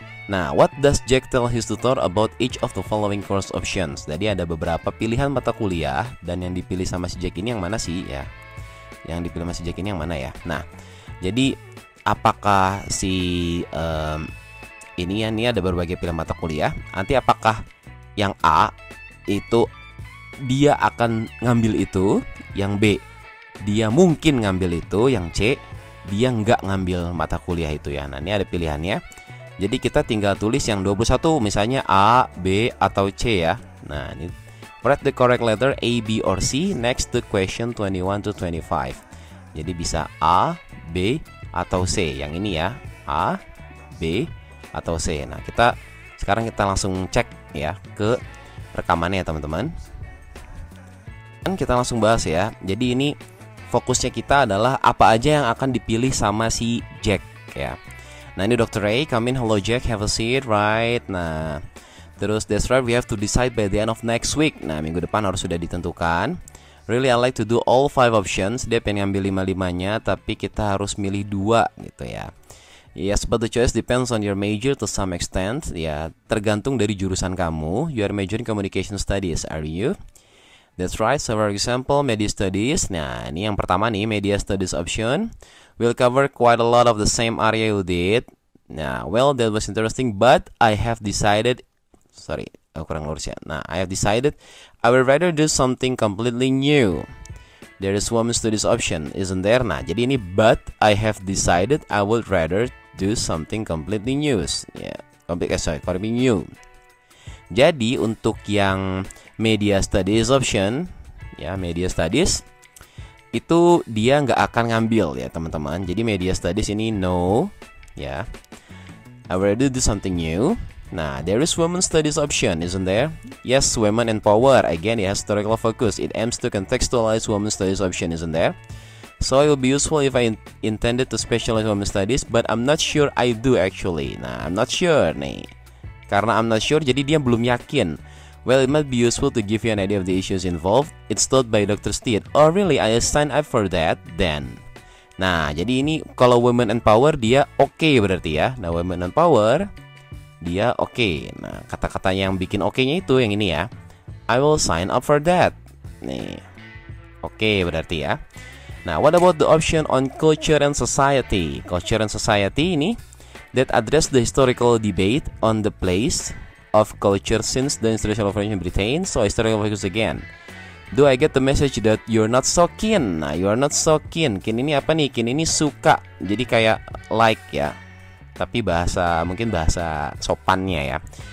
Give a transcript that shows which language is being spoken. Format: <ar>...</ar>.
<en>Nah, what does Jack tell his tutor about each of the following course options?</en> <id>Jadi ada beberapa pilihan mata kuliah dan yang dipilih sama si Jack ini yang mana sih ya? Yang dipilih sama si Jack ini yang mana ya? Nah, jadi apakah si ini ada berbagai pilihan mata kuliah. Nanti apakah yang A itu dia akan ngambil itu, yang B dia mungkin ngambil itu, yang C dia nggak ngambil mata kuliah itu ya. Nah, ini ada pilihannya. Jadi kita tinggal tulis yang 21 misalnya A, B atau C ya.</id> <en>Nah, ini write the correct letter A, B or C next to question 21 to 25.</en> <id>Jadi bisa A, B atau C. Yang ini ya, A, B atau C. Nah, sekarang kita langsung cek ya ke rekamannya ya teman-teman. Dan kita langsung bahas ya. Jadi ini fokusnya kita adalah apa aja yang akan dipilih sama si Jack ya. Nah, ini Dr.</id> <en>Ray, come in, hello Jack, have a seat, right. Nah, terus that's right, we have to decide by the end of next week.</en> <id>Nah, minggu depan harus sudah ditentukan.</id> <en>Really I like to do all 5 options.</en> <id>Dia pengen ngambil 5-5-nya, tapi kita harus milih 2 gitu ya.</id> <en>Yes, but the choice depends on your major to some extent.</en> <id>Ya, tergantung dari jurusan kamu.</id> <en>You are majoring communication studies, are you? That's right, so for example, media studies.</en> <id>Nah, ini yang pertama nih,</id> <en>media studies option. We'll cover quite a lot of the same area you did. Nah, well, that was interesting, but I have decided... Sorry,</en> <id>kurang lurus ya.</id> <en>Nah, I have decided I would rather do something completely new. There is women's studies option, isn't there?</en> <id>Nah, jadi ini</id> <en>but I have decided I would rather do something completely new. Ya, completely new.</en> <id>Jadi untuk yang media studies option, ya media studies itu dia nggak akan ngambil ya teman-teman. Jadi media studies ini no, ya.</id> <en>I would rather do something new. Nah, there is women's studies option, isn't there? Yes, women and power. Again, it has historical focus. It aims to contextualize women's studies option, isn't there? So it will be useful if I intended to specialize women's studies, but I'm not sure I do actually.</en> <id>Nah,</id> <en>I'm not sure</en> <id>nih. Karena I'm not sure, jadi dia belum yakin.</id> <en>Well, it might be useful to give you an idea of the issues involved. It's taught by Dr. Steed. Oh, really? I sign up for that then.</en> <id>Nah, jadi ini kalau women and power dia oke berarti ya. Nah, women and power dia oke. Nah, kata-kata yang bikin oke-nya itu yang ini ya.</id> <en>I will sign up for that. Nih.</en> <id>Oke berarti ya.</id> <en>Nah, what about the option on culture and society? Culture and society ini that address the historical debate on the place of culture since the Industrial Revolution in Britain. So historical focus again. Do I get the message that you're not so keen? Nah, you are not so keen.</en> <id>Keen ini apa nih? Keen ini suka. Jadi kayak like ya. Tapi mungkin bahasa sopannya ya.</id>